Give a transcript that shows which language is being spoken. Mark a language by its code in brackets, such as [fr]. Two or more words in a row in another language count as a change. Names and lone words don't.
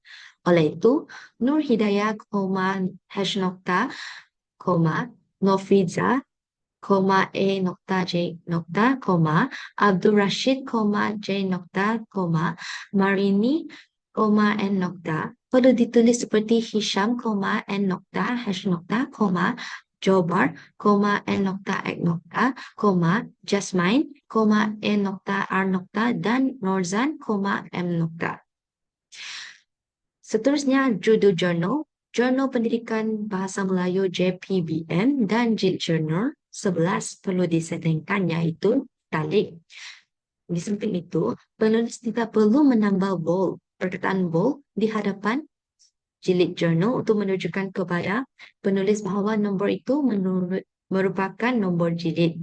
[ms] Oleh itu, Nur Hidayah, hash nokta, Nofiza, A nokta J nokta, Abdul Rashid, J nokta, Marini, N nokta, perlu ditulis seperti Hisham, N nokta, hash nokta, Jobar, N nokta, X nokta, Jasmine, N nokta, R nokta, dan Norzan, M nokta. Seterusnya, judul jurnal, Jurnal Pendidikan Bahasa Melayu JPBM dan jilid jurnal 11 perlu disettingkan iaitu talik. Di samping itu, penulis tidak perlu menambah bold, perkataan bold di hadapan jilid jurnal untuk menunjukkan kepada penulis bahawa nombor itu merupakan nombor jilid.